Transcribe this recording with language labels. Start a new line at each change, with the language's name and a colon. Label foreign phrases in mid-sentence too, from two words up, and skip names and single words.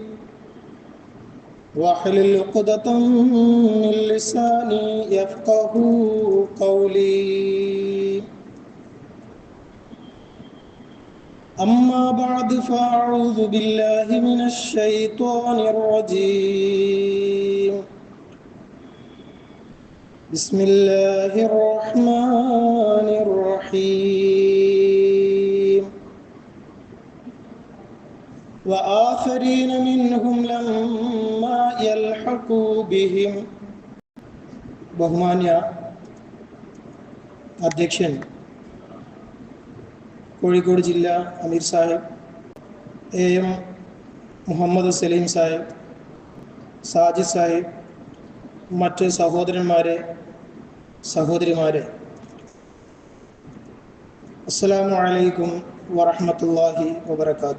Arabic: واحلل عقدة من لساني يفقهوا قولي أما بعد فأعوذ بالله من الشيطان الرجيم بسم الله الرحمن الرحيم وآخرين منهم لما يلحقوا بهم ബഹുമാന്യ
Malayalam: അധ്യക്ഷൻ കോഴിക്കോട് ജില്ലാ അമീർ സാഹിബ് AM മുഹമ്മദ് സലീം സാഹിബ്, സാജിദ് സാഹിബ്, മറ്റ് സഹോദരന്മാരെ, സഹോദരിമാരെ,
Arabic: السلام عليكم ورحمة الله وبركاته.